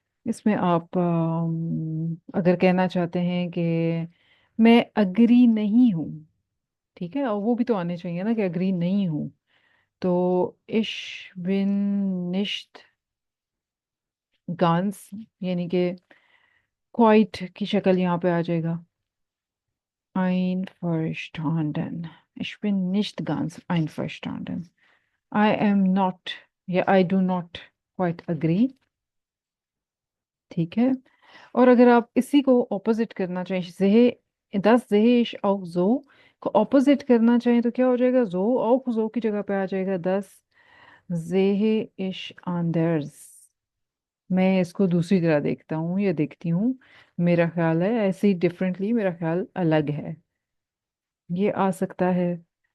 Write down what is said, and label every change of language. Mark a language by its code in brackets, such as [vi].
[hi] इसमें आप अगर कहना चाहते हैं कि मैं अग्री नहीं हूँ, ठीक है, और वो भी तो आने चाहिए ना कि अग्री नहीं हूँ, तो [de] इश बिन निश्त गांस, [hi] यानी कि क्वाइट की शक्ल यहाँ पे आ जाएगा। [de] Einverstanden। Ich bin nicht ganz einverstanden। [en] I am not, या I do not quite agree। [hi] ठीक है। और अगर आप इसी को ऑपोजिट करना चाहें, जेहे, [de] दस जेहे इश auch so [hi] को ऑपोजिट करना चाहें तो क्या हो जाएगा, जो auch so की जगह पे आ जाएगा, [de] दस जेहे इश anders। [hi] मैं इसको दूसरी तरह देखता हूँ या देखती हूँ, मेरा ख्याल है ऐसे ही, डिफरेंटली, मेरा ख्याल अलग है, ये आ सकता है।